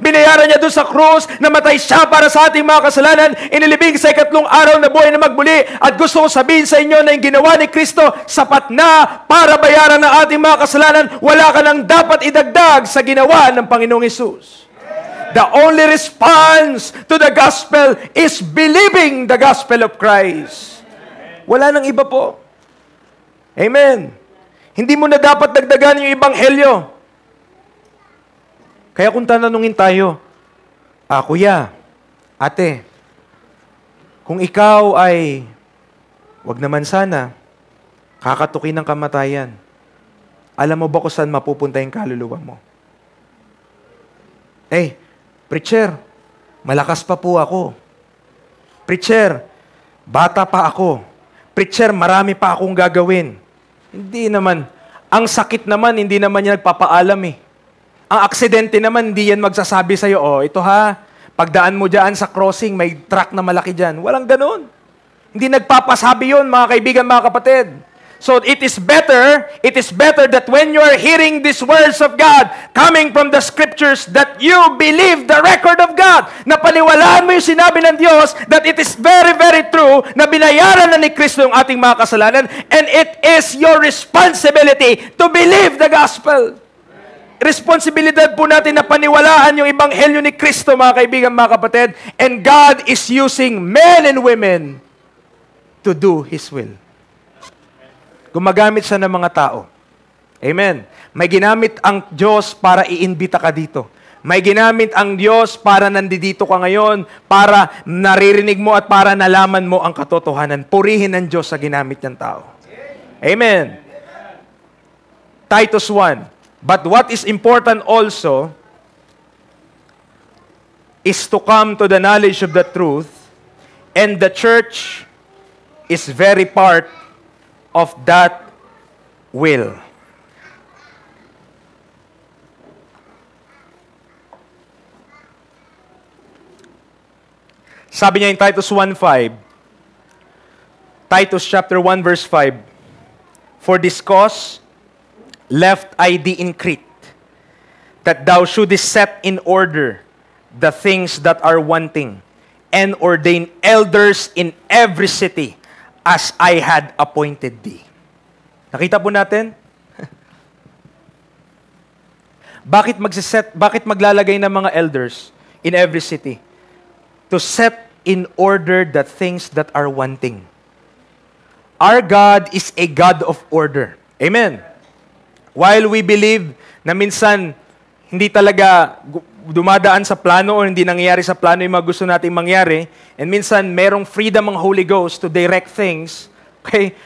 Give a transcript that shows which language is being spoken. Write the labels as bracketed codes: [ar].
[tl] Binayaran niya doon sa krus, namatay siya para sa ating mga kasalanan, inilibing sa ikatlong araw na buhay na magbuli. At gusto ko sabihin sa inyo na yung ginawa ni Kristo sapat na para bayaran ng ating mga kasalanan. Wala ka nang dapat idagdag sa ginawa ng Panginoong Hesus. [en] The only response to the gospel is believing the gospel of Christ. [tl] Wala nang iba po. Amen. Hindi mo na dapat dagdagan yung ebanghelyo. Kaya kung tatanungin tayo, kuya, ate, kung ikaw ay, wag naman sana, kakatukin ng kamatayan, alam mo ba kung saan mapupunta yung kaluluwa mo? Preacher, malakas pa po ako. Preacher, bata pa ako. Preacher, marami pa akong gagawin. Hindi naman. Ang sakit naman, hindi naman yan nagpapaalam eh. Ang aksidente naman, hindi yan magsasabi sa'yo, ito ha, pagdaan mo dyan sa crossing, may truck na malaki dyan. Walang ganun. Hindi nagpapasabi yun, mga kaibigan, mga kapatid. [en] So it is better that when you are hearing these words of God coming from the scriptures that you believe the record of God. [tl] Na paniwalaan mo yung sinabi ng Diyos [en] that it is very, very true [tl] na binayaran na ni Kristo yung ating mga kasalanan [en] and it is your responsibility to believe the gospel. [tl] Responsibilidad po natin na paniwalaan yung ebanghelyo ni Kristo, mga kaibigan, mga kapatid. [en] And God is using men and women to do His will. [tl] Gumagamit siya ng mga tao. Amen. May ginamit ang Diyos para iimbita ka dito. May ginamit ang Diyos para nandito ka ngayon, para naririnig mo at para nalaman mo ang katotohanan. Purihin ng Diyos sa ginamit niyang tao. Amen. Titus 1. [en] But what is important also is to come to the knowledge of the truth, and the church is very part of that will. [tl] Sabi niya [en] in Titus 1:5, Titus chapter 1 verse 5, For this cause left I thee in Crete, that thou shouldest set in order the things that are wanting, and ordain elders in every city, as I had appointed thee. [tl] Nakita po natin? Bakit maglalagay ng mga elders [en] in every city? To set in order the things that are wanting. Our God is a God of order. [tl] Amen. [en] While we believe [tl] na minsan hindi talaga dumadaan sa plano o hindi nangyayari sa plano yung mga gusto nating mangyari, and minsan merong freedom ang Holy Ghost [en] to direct things, okay?